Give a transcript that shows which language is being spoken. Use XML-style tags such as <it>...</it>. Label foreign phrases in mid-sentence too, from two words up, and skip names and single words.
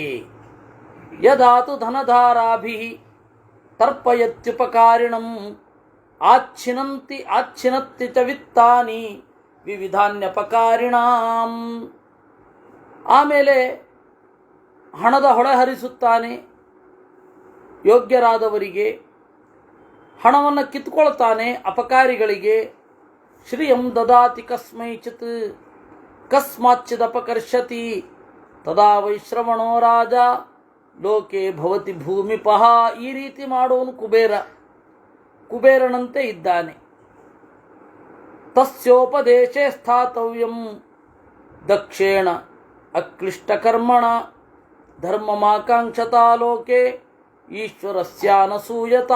<sa>ಯದಾತು ಧನಧಾರಾಭಿ ತರ್ಪಯತ್ಯುಪಕಾರಿಣಂ ಆಚ್ಛಿನತ್ತಿ ಚ ವಿತ್ತಾನಿ ವಿವಿಧಾನ್ಯಪಕಾರಿಣಾಂ.</sa> <kn>ಆಮೇಲೆ ಹಣದ ಹೊಳೆ ಹರಿಸುತ್ತಾನೆ ಯೋಗ್ಯರಾದವರಿಗೆ, ಹಣವನ್ನು ಕಿತ್ಕೊಳ್ತಾನೆ ಅಪಕಾರಿಗಳಿಗೆ.</kn> <sa>ಶ್ರಿಯಂ ದದಾತಿ ಕಸ್ಮೈಚಿತ್ ಕಸ್ಮಾಚ್ಚಿದಪಕರ್ಷತಿ ತದಾ ವೈಶ್ರವಣೋ ರಾಜ ಲೋಕೆ ಭವತಿ ಭೂಮಿಪಃ.</sa> <kn>ಈ ರೀತಿ ಮಾಡೋನು ಕುಬೇರನಂತೆ ಇದ್ದಾನೆ.</kn> <sa>ತಸ್ಯೋಪದೇಶೇ ಸ್ಥಾತವ್ಯಂ ದಕ್ಷೇಣ ಅಕ್ಲಿಷ್ಟಕರ್ಮಣ ಧರ್ಮಮಾಕಾಂಕ್ಷತಾ ಲೋಕೆ ಈಶ್ವರಸ್ಯಾನಸೂಯತಾ.</sa>